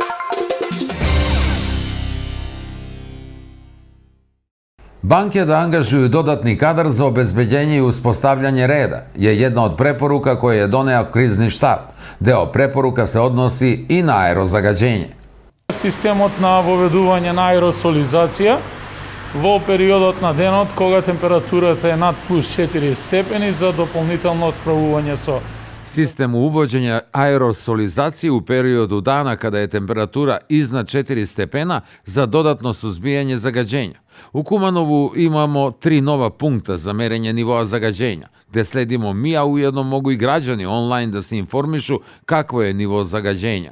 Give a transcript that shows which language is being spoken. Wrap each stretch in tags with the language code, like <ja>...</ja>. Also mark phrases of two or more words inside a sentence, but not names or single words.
<sr>Banke da angažuju dodatni kadar za obezbeđenje i uspostavljanje reda je jedna od preporuka koje je doneo krizni štab. Deo preporuka se odnosi i na aerozagađenje.</sr> <mk>Системот на воведување на аеросолизација во периодот на денот кога температурата е над плюс 4 степени за дополнително справување со</mk> <sr>Sistem uvođenja aerosolizacije u periodu dana kada je temperatura iznad 4 stepena za dodatno suzbijanje zagađenja. U Kumanovu imamo 3 nova punkta za merenje nivoa zagađenja, gde sledimo mi, a ujedno mogu i građani online da se informišu kakvo je nivo zagađenja.</sr>